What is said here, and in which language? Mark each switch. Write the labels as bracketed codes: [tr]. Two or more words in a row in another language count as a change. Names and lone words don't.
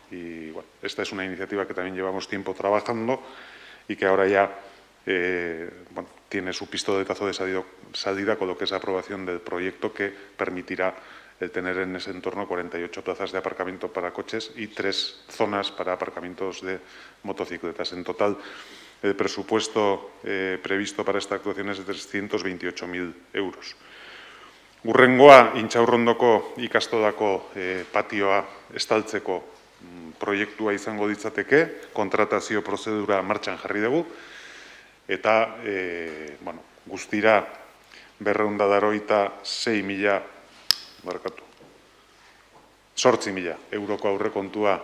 [es] Y, bueno, esta es una iniciativa que también llevamos tiempo trabajando y que ahora ya bueno, tiene su pistoletazo de salida con lo que es la aprobación del proyecto que permitirá el tener en ese entorno 48 plazas de aparcamiento para coches y 3 zonas para aparcamientos de motocicletas. En total, el presupuesto previsto para esta actuación es de 328.000 euros. [eu] Hurrengoa, Intxaurrondoko ikastolako patioa estaltzeko proiektua izango ditzateke, kontratazio prozedura martxan jarri dugu, eta bueno, guztira 8.000 euroko aurrekontua